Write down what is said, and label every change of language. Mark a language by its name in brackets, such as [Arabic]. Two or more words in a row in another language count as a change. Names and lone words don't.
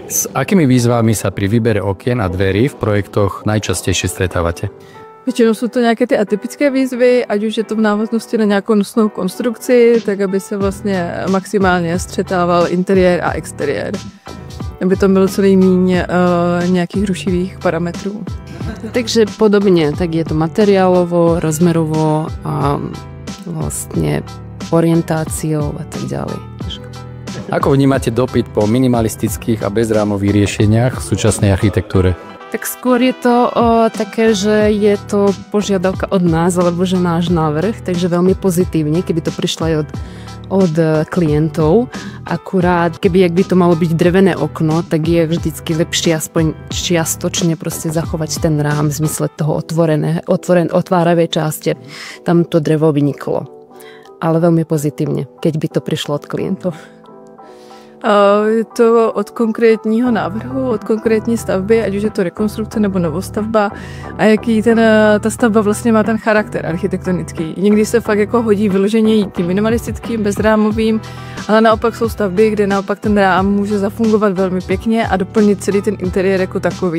[Slovak] S akými výzvami sa pri výbere okien a dverí v projektoch najčastejšie stretávate? [Czech] Většinou jsou to nějaké ty atypické výzvy, ať už je to v návaznosti na nějakou nosnou konstrukci, tak aby se vlastně maximálně střetával interiér a exteriér. Aby tam bylo celý míň nějakých rušivých parametrů. [Slovak] Takže podobne, tak je to materiálovo, rozmerovo a vlastne orientáciou a tak ďalej. Ako vnímate dopyt po minimalistických a bezrámových riešeniach v súčasnej architektúre? Tak skôr je to také, že je to požiadavka od nás, alebo že náš návrh, takže veľmi pozitívne, keby to prišlo aj od klientov. Akurát, jak by to malo byť drevené okno, tak je vždycky lepšie aspoň čiastočne proste zachovať ten rám v zmysle toho otváravé časti. Tam to drevo vyniklo. Ale veľmi pozitívne, keď by to prišlo od klientov. [Czech] Je to od konkrétního návrhu, od konkrétní stavby, ať už je to rekonstrukce nebo novostavba a jaký ta stavba vlastně má ten charakter architektonický. Někdy se fakt jako hodí vyloženě jít tím minimalistickým, bezrámovým, ale naopak jsou stavby, kde naopak ten rám může zafungovat velmi pěkně a doplnit celý ten interiér jako takový.